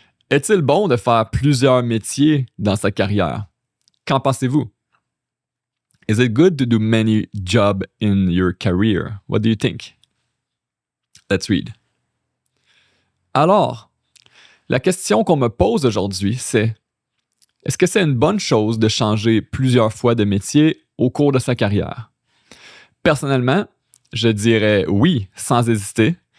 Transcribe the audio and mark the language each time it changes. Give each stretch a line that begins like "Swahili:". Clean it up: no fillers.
French: Est-il bon de faire plusieurs métiers dans sa carrière? Qu'en pensez-vous?
English: Is it good to do many jobs in your career? What do you think? Let's read.
French: Alors, la question qu'on me pose aujourd'hui, c'est est-ce que c'est une bonne chose de changer plusieurs fois de métier au cours de sa carrière? Personnellement, je dirais oui, sans hésiter.